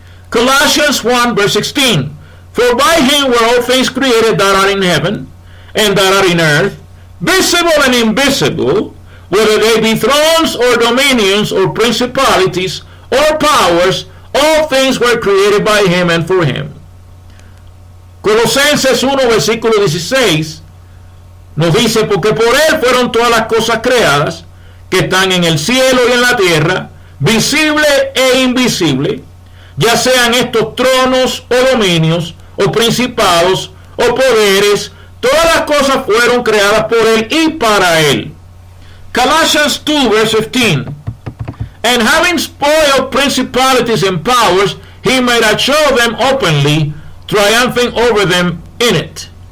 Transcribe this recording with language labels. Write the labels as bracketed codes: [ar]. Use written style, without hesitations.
[en] Colossians 1 verse 16. For by him were all things created that are in heaven and that are in earth, visible and invisible, whether they be thrones or dominions or principalities or powers, all things were created by him and for him. [es] Colosenses 1 versículo 16 nos dice, porque por él fueron todas las cosas creadas que están en el cielo y en la tierra, visible e invisible, ya sean estos tronos o dominios o principados o poderes, todas las cosas fueron creadas por él y para él. [en] Colossians 2 verse 15. And having spoiled principalities and powers, he made a show of them openly, triumphing over them in it.